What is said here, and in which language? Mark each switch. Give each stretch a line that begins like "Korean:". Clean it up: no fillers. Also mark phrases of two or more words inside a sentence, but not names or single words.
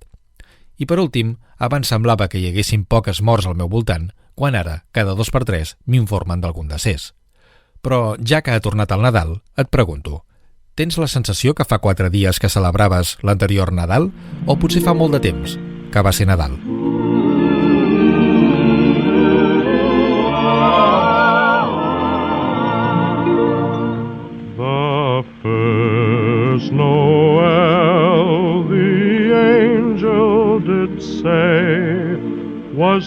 Catalan: I per últim, abans semblava que hi haguessin poques morts al meu voltant, quan ara, cada 2 per 3, m'informen d'algun decés. Però, ja que ha tornat el Nadal, et pregunto, tens la sensació que fa 4 dies que celebraves l'anterior Nadal o potser fa molt de temps que va ser Nadal?
English: The first Noel, the angel did say, was